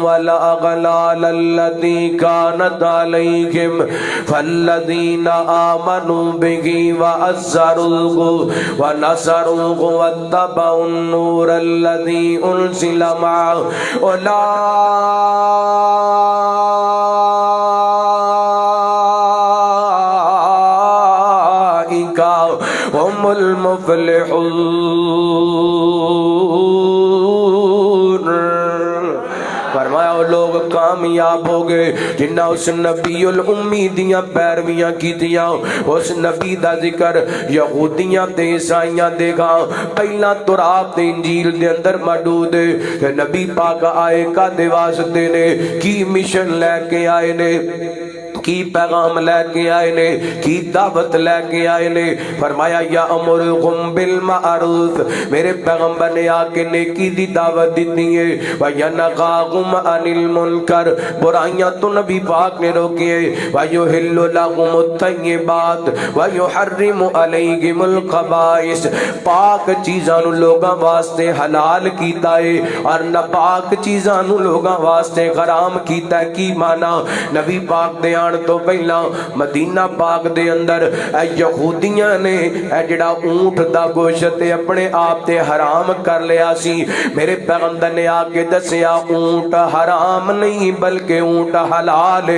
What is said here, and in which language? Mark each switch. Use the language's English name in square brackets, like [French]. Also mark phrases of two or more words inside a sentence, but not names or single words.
[Arabic] والاغلال التي كانت علیکم فالذین آمنوا بہ وعزروہ ونصروہ واتبعوا النور الذی انزل معه اولئک هم المفلحون۔ [Punjabi] فرمایا وہ لوگ کامیاب ہو گئے جنہ اس [Arabic] نبی الامی [Punjabi] دیاں پیرویاں کی دیاں، اس نبی دا ذکر یہودیاں تے عیسائیاں دے گا پہلا تورات تے انجیل دے اندر موجود ہے کہ نبی پاک آئے کا دے واسطے نے کی مشن لے کے آئے نے، کی پیغام لے کے آئے نے، کی دعوت لے کے آئے نے۔ فرمایا [Arabic] یا امرکم بالمعروف، [Punjabi] میرے پیغمبر نے آ کے نیکی دی دعوت دیتی ہے، [Arabic] وینہاکم عن المنکر، [Punjabi] برائیاں تو نبی پاک نے روکی ہے، [Arabic] ویحل لکم الطیبات ویحرم علیکم الخبائث، [Punjabi] پاک چیزاں نو لوگاں واسطے حلال کیتا ہے اور ناپاک چیزاں نو لوگاں واسطے حرام کیتا ہے۔ کی مانا؟ نبی پاک دے آن تو پہلا مدینہ پاک دے اندر اے یہودیاں نے اے جڑا اونٹ دا گوشت اپنے آپ تے حرام کر لیا سی، میرے پیغمبر نے آ کے دسیا اونٹ حرام نہیں بلکہ اونٹ حلال ہے۔